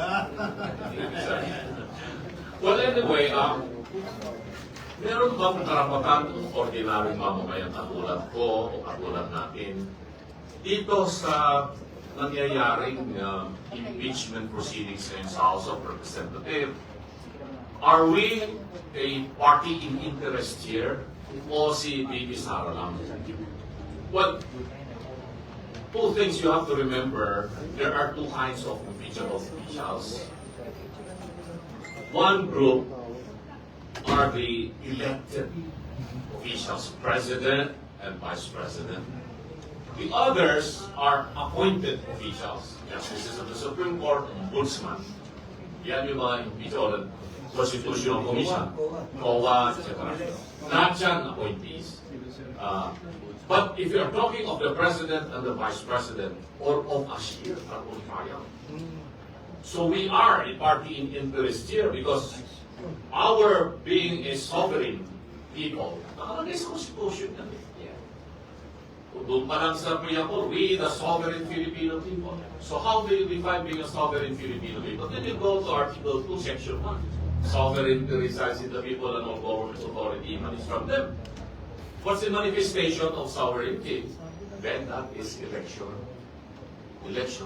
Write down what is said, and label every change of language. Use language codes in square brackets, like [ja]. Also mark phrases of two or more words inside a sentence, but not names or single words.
[en] Well, anyway, [tl] meron bang karapatan ng ordinaryong mamamayan katulad ko o katulad natin dito sa nangyayaring [en] impeachment proceedings [tl] ngayon sa House of Representatives? [en] Are we a party in interest here [tl] o si Bibi Sara lang? [en] Well, two things you have to remember, there are two kinds of impeachable officials. One group are the elected officials, president and vice president. The others are appointed officials, justices of the Supreme Court, ombudsman. [tl] Yan yung mga [en] impeachable Constitutional Commission, [tl] COA, [en] etc. Not yan appointees. But if you're talking of the president and the vice president, or of Ashir al-Ulfayam, so we are a party in interest here because our being a sovereign people, [tl] nakalagay sa Constitution yan. Doon pa lang sa preamble, [en] we the sovereign Filipino people. So how do you define being a sovereign Filipino people? Then you go to Article 2, Section 1. Sovereignty resides in the people and all government authority emanates from them. What's the manifestation of sovereignty? Then that is election. Election.